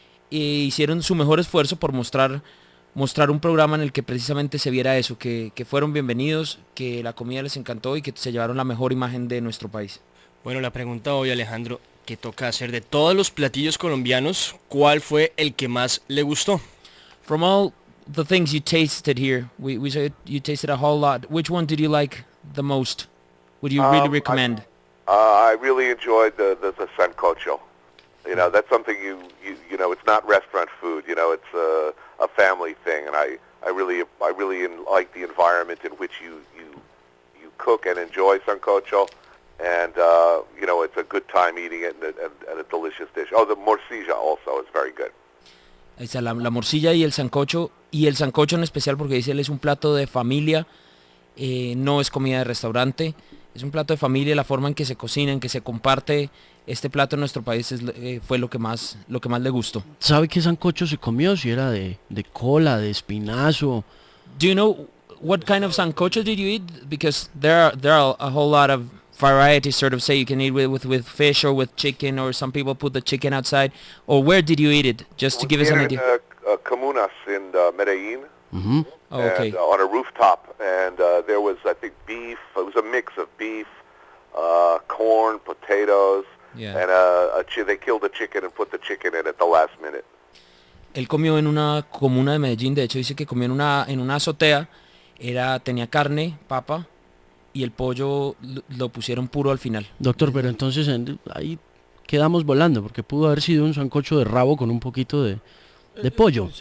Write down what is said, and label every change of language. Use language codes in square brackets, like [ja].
[es] Hicieron su mejor esfuerzo por mostrar un programa en el que precisamente se viera eso, que fueron bienvenidos, que la comida les encantó y que se llevaron la mejor imagen de nuestro país. Bueno, la pregunta hoy, Alejandro, que toca hacer de todos los platillos colombianos, ¿cuál fue el que más le gustó? [en] From all the things you tasted here, we said you tasted a whole lot. Which one did you like the most? Would you really recommend? I really enjoyed the sancocho. You know, that's something you know, it's not restaurant food. You know, it's a family thing, and I really like the environment in which you cook and enjoy sancocho. And, you know, it's a good time eating it and a delicious dish. Oh, the morcilla also is very good. [es] Ahí está la morcilla y el sancocho en especial porque dice él es un plato de familia, no es comida de restaurante, es un plato de familia, la forma en que se cocina, en que se comparte este plato en nuestro país fue lo que más le gustó. ¿Sabe qué sancocho se comió? Si era de cola, de espinazo. [en] Do you know what kind of sancocho did you eat? Because there are a whole lot of variety, sort of, say you can eat with fish or with chicken, or some people put the chicken outside. Or where did you eat it? Just to give us an idea. Comunas in Medellin. Mm-hmm. Oh, okay. And, on a rooftop, and there was, I think, beef. It was a mix of beef, corn, potatoes, yeah. And they killed the chicken and put the chicken in at the last minute. [es] Él comió en una comuna de Medellín, de hecho dice que comió en una azotea, tenía carne, papa, y el pollo lo pusieron puro al final. Doctor, pero entonces ahí quedamos volando, porque pudo haber sido un sancocho de rabo con un poquito de pollo.